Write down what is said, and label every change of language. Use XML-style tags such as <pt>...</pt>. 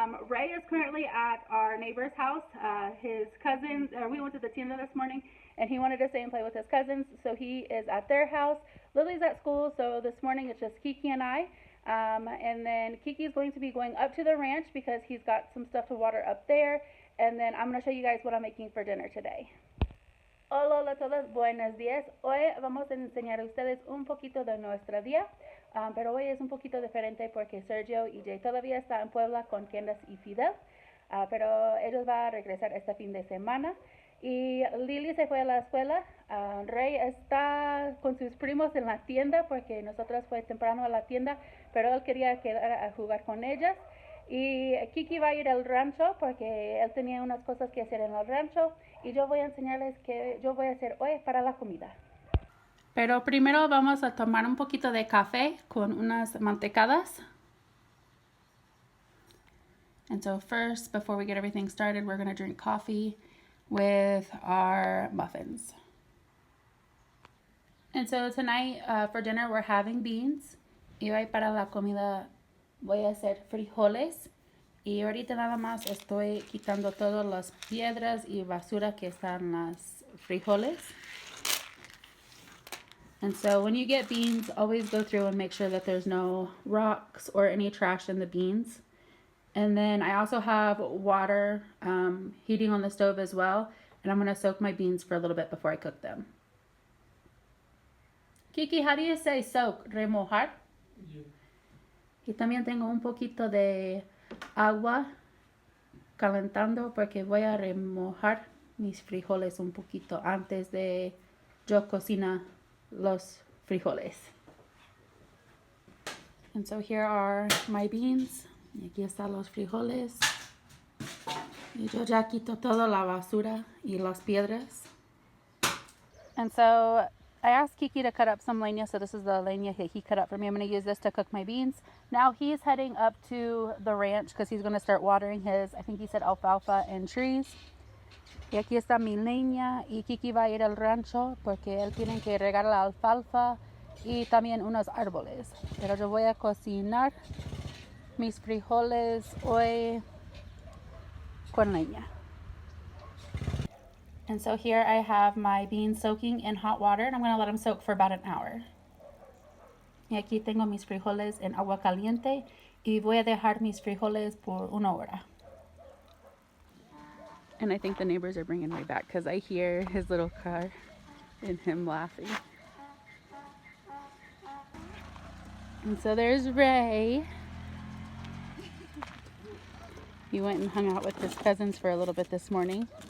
<en>Ray is currently at our neighbor's house. His cousins, we went to the tienda this morning, and he wanted to stay and play with his cousins, so he is at their house. Lily's at school, so this morning it's just Keke and I. And then Kiki's going to be going up to the ranch because he's got some stuff to water up there. And then I'm going to show you guys what I'm making for dinner today.</en> <es>Hola, hola a todos, buenos días. Hoy vamos a enseñar a ustedes un poquito de nuestra día, pero hoy es un poquito diferente porque Sergio y Jay todavía están en Puebla con Candace y Fidel, pero ellos van a regresar este fin de semana. Y Lily se fue a la escuela. Ray está con sus primos en la tienda porque nosotros fue temprano a la tienda, pero él quería quedar a jugar con ellas. Y Kiki va a ir al rancho porque él tenía unas cosas que hacer en el rancho y yo voy a enseñarles qué yo voy a hacer hoy para la comida. Pero primero vamos a tomar un poquito de café con unas mantecadas.</es> <en>And so first, before we get everything started, we're going to drink coffee with our muffins. And so tonight for dinner we're having beans.</en> <es>Y hoy para la comida voy a hacer frijoles. Y ahorita nada más estoy quitando todas las piedras y basura que están en las frijoles.</es> <en>And so when you get beans, always go through and make sure that there's no rocks or any trash in the beans. And then I also have water heating on the stove as well. And I'm going to soak my beans for a little bit before I cook them. Kiki, how do you say soak? Remojar? Yeah.</en> <es>Y también tengo un poquito de agua calentando porque voy a remojar mis frijoles un poquito antes de yo cocinar los frijoles.</es> <en>And so here are my beans.</en> <es>Y aquí están los frijoles. Y yo ya quito toda la basura y las piedras.</es> <en>And so I asked Kiki to cut up some leña, so this is the leña that he cut up for me. I'm going to use this to cook my beans. Now he's heading up to the ranch because he's going to start watering his, I think he said alfalfa and trees.</en> <es>Y aquí está mi leña y Kiki va a ir al rancho porque él tiene que regar la alfalfa y también unos árboles. Pero yo voy a cocinar mis frijoles hoy con leña.</es> <en>And so here I have my beans soaking in hot water, and I'm going to let them soak for about an hour.</en> <es>Y aquí tengo mis frijoles en agua caliente y voy a dejar mis frijoles por una hora.</es> <en>And I think the neighbors are bringing Ray back because I hear his little car and him laughing. And so there's Ray. He went and hung out with his cousins for a little bit this morning.</en>